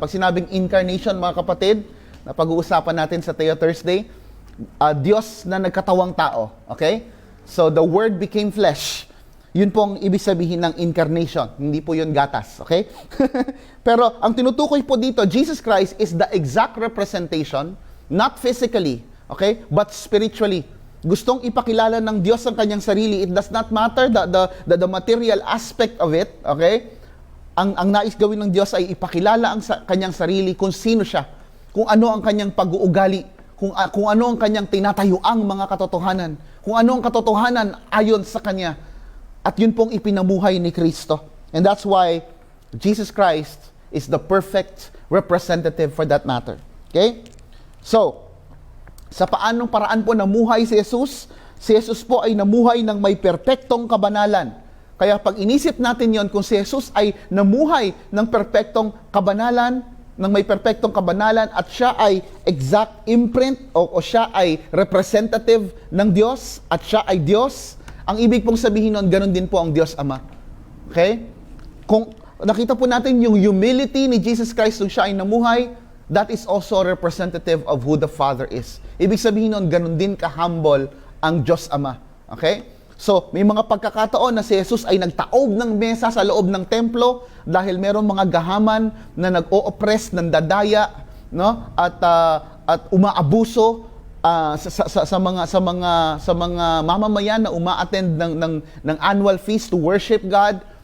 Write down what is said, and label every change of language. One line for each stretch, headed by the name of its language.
Filipino: Pag sinabing incarnation, mga kapatid, na pag-uusapan natin sa Teo Thursday, Diyos na nagkatawang tao. Okay?
English: So, the Word became flesh.
Filipino: Yun pong ibig sabihin ng incarnation. Hindi po yun gatas.
English: Okay?
Filipino: Pero, ang tinutukoy po dito,
English: Jesus Christ is the exact representation, not physically, okay, but spiritually.
Filipino: Gustong ipakilala ng Diyos ang kanyang sarili.
English: It does not matter the material aspect of it, okay?
Filipino: Ang nais gawin ng Diyos ay ipakilala ang kanyang sarili kung sino siya, kung ano ang kanyang pag-uugali, kung ano ang kanyang tinatayuang mga katotohanan, kung ano ang katotohanan ayon sa kanya. At yun pong ipinamuhay ni Kristo.
English: And that's why Jesus Christ is the perfect representative for that matter. Okay?
Filipino: So, sa paanong paraan po namuhay si Jesus po ay namuhay ng may perpektong kabanalan. Kaya pag inisip natin yon, kung si Jesus ay namuhay ng perpektong kabanalan, ng may perpektong kabanalan, at siya ay exact imprint o siya ay representative ng Diyos, at siya ay Diyos, ang ibig pong sabihin nun, ganun din po ang Diyos Ama. Okay? Kung nakita po natin yung humility ni Jesus Christ nung siya ay namuhay,
English: that is also representative of who the Father is.
Filipino: Ibig sabihin nun, ganun din ka-humble ang Diyos Ama. Okay? So, may mga pagkakataon na si Jesus ay nagtaob ng mesa sa loob ng templo dahil merong mga gahaman na nag-o-oppress, nandadaya, no? At umaabuso sa mga mamamayan na uma-attend ng
English: annual feast to worship God.